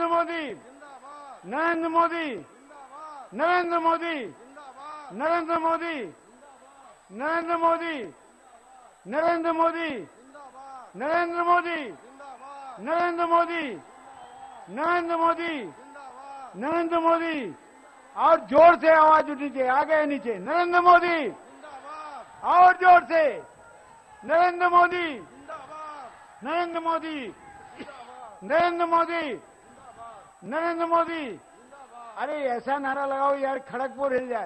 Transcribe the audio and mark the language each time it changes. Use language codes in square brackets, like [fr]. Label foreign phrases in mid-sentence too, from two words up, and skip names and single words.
[hi] मोदी, नरेंद्र मोदी, नरेंद्र मोदी, नरेंद्र मोदी, नरेंद्र मोदी, नरेंद्र मोदी, नरेंद्र मोदी, नरेंद्र मोदी, नरेंद्र मोदी, नरेंद्र मोदी, और जोर से आवाज उठी चाहिए, आगे नीचे, नरेंद्र मोदी, और जोर से, नरेंद्र मोदी, नरेंद्र मोदी, नरेंद्र मोदी, नरेंद्र मोदी। अरे ऐसा नारा लगाओ यार, खड़गपुर हिल जाए।